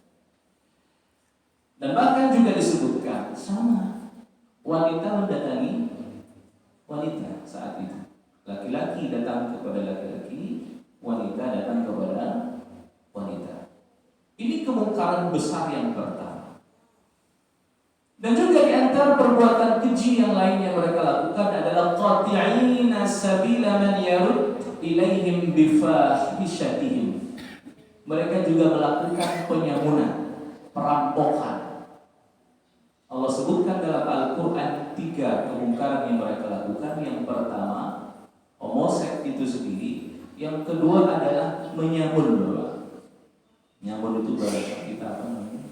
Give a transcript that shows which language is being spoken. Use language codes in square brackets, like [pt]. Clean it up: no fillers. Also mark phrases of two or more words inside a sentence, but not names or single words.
[id] Dan bahkan juga disebutkan sama, wanita mendatangi wanita saat itu. Laki-laki datang kepada laki-laki, wanita datang kepada wanita. Ini kemungkaran besar yang pertama. Dan juga di antara perbuatan keji yang lain yang mereka lakukan adalah [ar] قاطعين سبيل من يرد إليهم بفاحشتهم. [id] Mereka juga melakukan penyamunan, perampokan. Allah sebutkan dalam Al-Quran 3 kemungkaran yang mereka lakukan. Yang pertama, homoseks itu sendiri. Yang kedua adalah menyamun. Nyamun itu bahasa kita apa namanya?